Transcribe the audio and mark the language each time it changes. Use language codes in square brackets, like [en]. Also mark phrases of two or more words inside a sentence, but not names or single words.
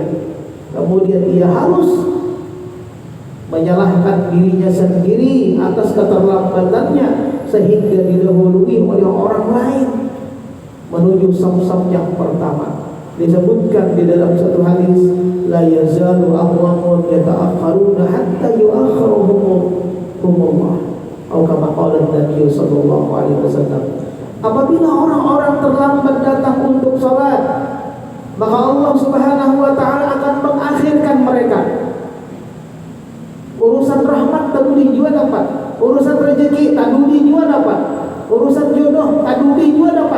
[id] Kemudian ia harus menyalahkan dirinya sendiri atas keterlambatannya sehingga didahului oleh orang lain menuju saf-saf yang pertama. Disebutkan di dalam satu hadis, [ar] لا يزال أقوام يتأخرون حتى يؤخرهم الله. Atau كما قال النبي صلى الله عليه وسلم. [id] Apabila orang-orang terlambat datang untuk salat, maka Allah [ar] سبحانه وتعالى [id] akan mengakhirkan mereka. Urusan rahmat taduli juga dapat, urusan rezeki taduli juga dapat, urusan jodoh taduli juga dapat.